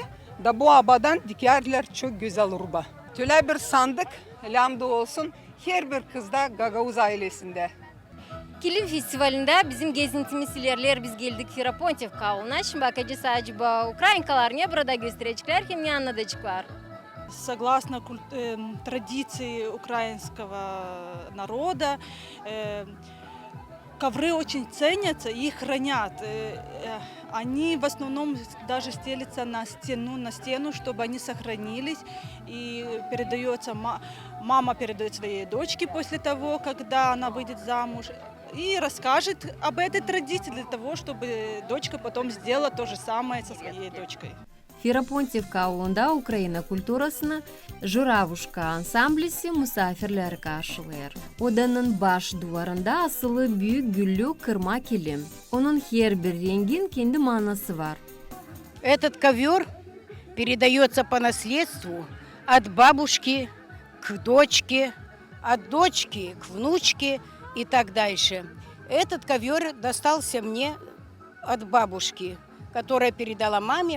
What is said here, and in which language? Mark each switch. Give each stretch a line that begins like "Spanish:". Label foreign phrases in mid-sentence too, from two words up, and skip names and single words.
Gagauz: Da bu abadan dikerler çok güzel urba. Töle bir sandık lamda olsun her bir kızda Gagavuz ailesinde. Kilim festivalinde bizim gezintimiz ilerler biz geldik Ferapontiv kavluna. Şimdi bakacağız acaba Ukrayinkalar burada gösterecekler hem yanına da çıkar.
Russian: Согласно традиции украинского народа, ковры очень ценятся и их хранят. Они в основном даже стелятся на стену, чтобы они сохранились. И передается, мама передает своей дочке после того, когда она выйдет замуж. И расскажет об этой традиции для того, чтобы дочка потом сделала то же самое со своей дочкой.
Gagauz: Ferapontivka avulunda Ukrayna kulturasını Juravuşka ansamblisi misafirleri karşılar. Odanın baş duvarında asılı büyük güllü kırma kilim. Onun her bir rengin kendi manası var.
Russian: Этот ковер передается по наследству от бабушки к дочке, от дочки к внучке и так дальше. Этот ковер достался мне от бабушки, которая передала маме.